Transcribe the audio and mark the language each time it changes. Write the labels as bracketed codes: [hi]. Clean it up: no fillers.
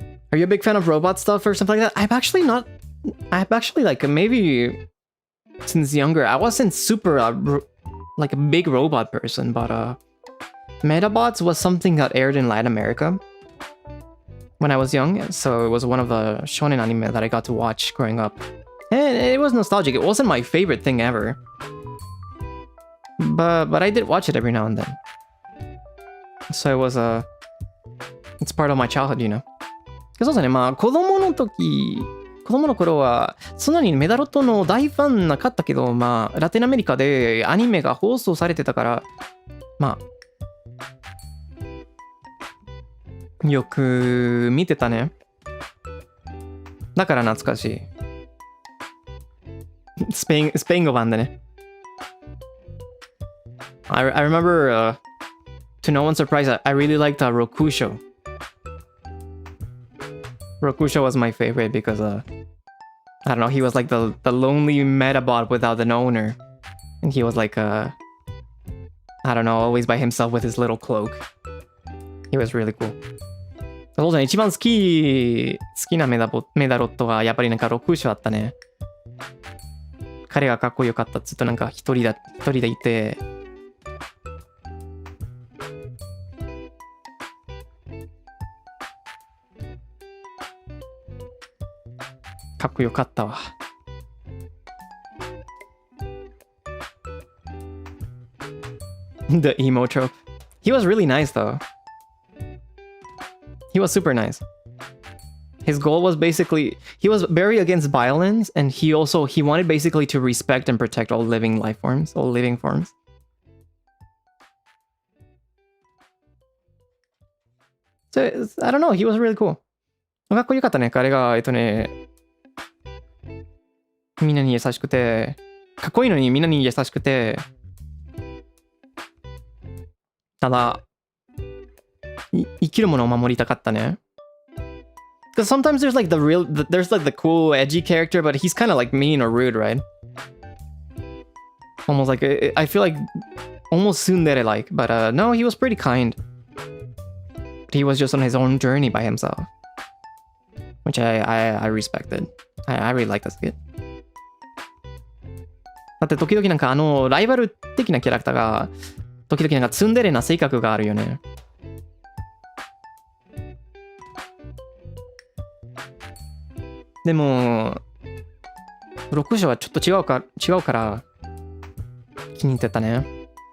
[en] Are you a big fan of robot stuff or something like that? I've actually like maybe since younger I wasn't super like a big robot person, but Metabots was something that aired in Latin America when I was young, so it was one of the shonen anime that I got to watch growing up. And it was nostalgic. It wasn't my favorite thing ever, but I did watch it every now and then. So it was it's part of my childhood, you know. [ja] そうですね、まあ子供の頃はそんなにメダロットの大ファンなかったけど、まあラテンアメリカでアニメが放送されてたから、まあよく見てたね。だから懐かしい。スペイン語版でね。 [en] I remember, to no one's surprise, I really liked Rokusho. Rokusho was my favorite because, I don't know, he was like the lonely metabot without an owner. And he was like, I don't know, always by himself with his little cloak. He was really cool. [ja] そうだね、一番好きなメダロットはやっぱりなんかRokushoだったね。彼がかっこよかった。ずっとなんか一人でいて、かっこよかったわ。 [en] The emo trope. He was really nice though. He was super nice. His goal was basically, he was very against violence, and he wanted basically to respect and protect all living forms. So, I don't know, he was really cool. [ja] かっこよかったね。彼が、みんなに優しくて、かっこいいのにみんなに優しくて、ただ、生きるものを守りたかったね。 [en] Because sometimes there's like the cool, edgy character, but he's kind of like mean or rude, right? Almost like, I feel like almost tsundere-like, but no, he was pretty kind. He was just on his own journey by himself, which I respected. I really liked this kid. [ja] だって時々なんかライバル的なキャラクターが時々なんかツンデレな性格があるよね。でも6章はちょっと違うから気に入ってたね。